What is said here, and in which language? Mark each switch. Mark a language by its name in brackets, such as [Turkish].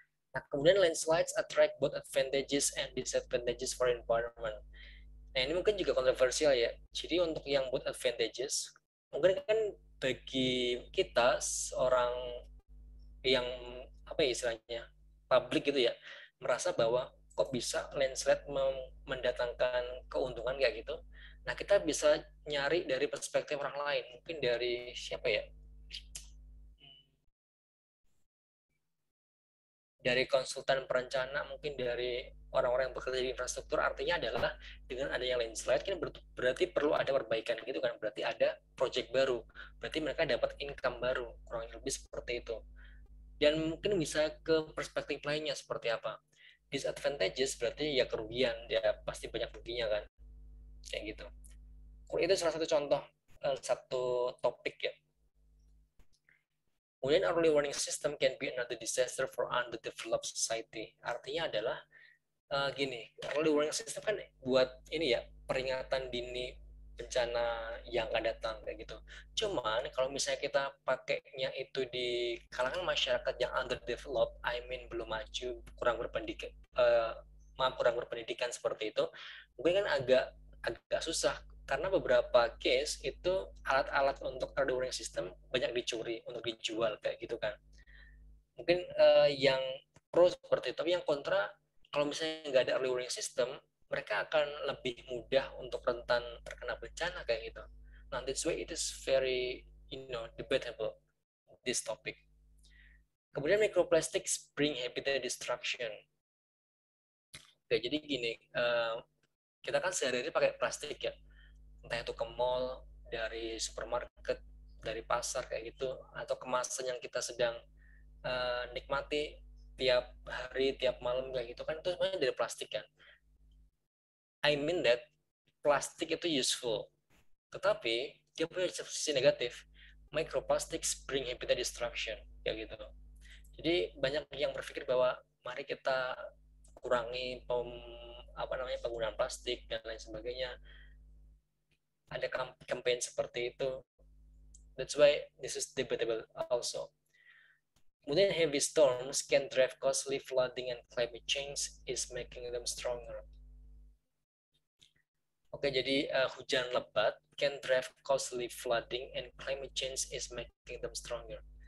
[English] Nah, kemudian landslides attract both advantages and disadvantages for environment. [Indonesian] Nah, ini mungkin juga kontroversial ya. Jadi untuk yang both advantages, mungkin kan bagi kita seorang yang apa ya istilahnya publik gitu ya, merasa bahwa kok bisa landslide mendatangkan keuntungan kayak gitu. Nah, kita bisa nyari dari perspektif orang lain, mungkin dari siapa ya, dari konsultan perencana, mungkin dari orang-orang yang bekerja di infrastruktur. Artinya adalah dengan adanya landslide kan berarti perlu ada perbaikan gitu kan, berarti ada project baru, berarti mereka dapat income baru, kurang lebih seperti itu. Dan mungkin bisa ke perspektif lainnya seperti apa, disadvantages berarti ya kerugian, ya pasti banyak ruginya kan, kayak gitu. Itu salah satu contoh, satu topik ya. [English] Kemudian early warning system can be another disaster for underdeveloped society. [Indonesian] Artinya adalah gini, early warning system kan buat ini ya, peringatan dini bencana yang akan datang kayak gitu. Cuman kalau misalnya kita pakainya itu di kalangan masyarakat yang underdeveloped, [English] I mean [Indonesian] belum maju, kurang berpendidikan, kurang berpendidikan seperti itu, mungkin kan agak agak susah karena beberapa case itu alat-alat untuk early warning system banyak dicuri untuk dijual kayak gitu kan. Mungkin yang pro seperti itu, tapi yang kontra kalau misalnya nggak ada early warning system, mereka akan lebih mudah untuk rentan terkena bencana kayak gitu. [English] Nah, that's why it is very debatable this topic. Kemudian microplastics bring habitat destruction. [Indonesian] Oke, jadi gini, kita kan sehari-hari pakai plastik ya, entah itu ke mall, dari supermarket, dari pasar kayak gitu, atau kemasan yang kita sedang nikmati tiap hari, tiap malam kayak gitu kan, itu sebenarnya dari plastik kan. [English] I mean that [Indonesian] plastik itu useful, tetapi dia punya sisi negatif. [English] Microplastics bring habitat destruction [Indonesian] kayak gitu. Jadi banyak yang berpikir bahwa mari kita kurangi penggunaan plastik dan lain sebagainya. Ada campaign seperti itu. [English] That's why this is debatable also. Kemudian heavy storms can drive costly flooding and climate change is making them stronger. Oke, [Indonesian] jadi hujan lebat [English] can drive costly flooding and climate change is making them stronger.